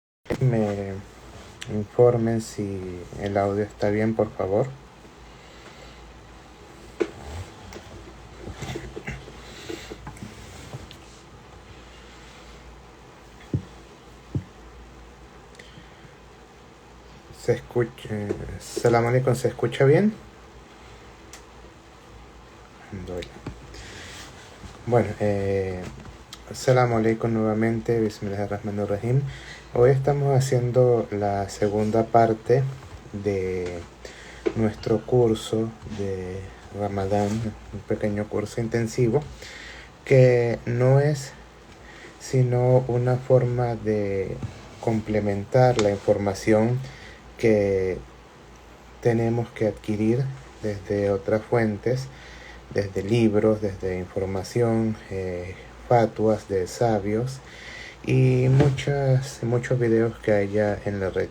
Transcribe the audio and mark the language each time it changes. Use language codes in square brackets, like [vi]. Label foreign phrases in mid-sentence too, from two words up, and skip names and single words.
[es] Me informen si el audio está bien, por favor. Se escucha. [ar] سلام عليكم, [es] ¿se escucha bien? Bueno, [ar] سلام عليكم nuevamente, بسم الله الرحمن الرحيم. [es] Hoy estamos haciendo la segunda parte de nuestro curso de Ramadán, un pequeño curso intensivo que no es sino una forma de complementar la información que tenemos que adquirir desde otras fuentes, desde libros, desde información, fatuas de sabios y muchos videos que haya en la red.